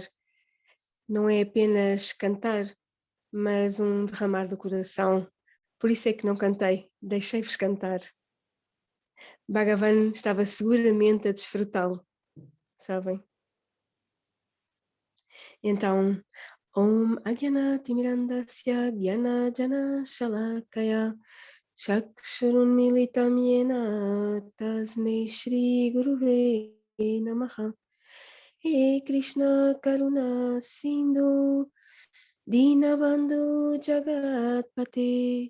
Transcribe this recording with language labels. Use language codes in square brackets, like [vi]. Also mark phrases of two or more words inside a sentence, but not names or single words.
[pt] Não é apenas cantar, mas um derramar do coração. Por isso é que não cantei, deixei-vos cantar. Bhagavan estava seguramente a desfrutá-lo, sabem? Então, [sa] Om Agyanatimirandasya Gyanajana Shalakaya Chakshurunmilitam Yena Tasmai Shri Guruve Namaha. He Krishna Karuna Sindhu Dinabandhu Jagatpate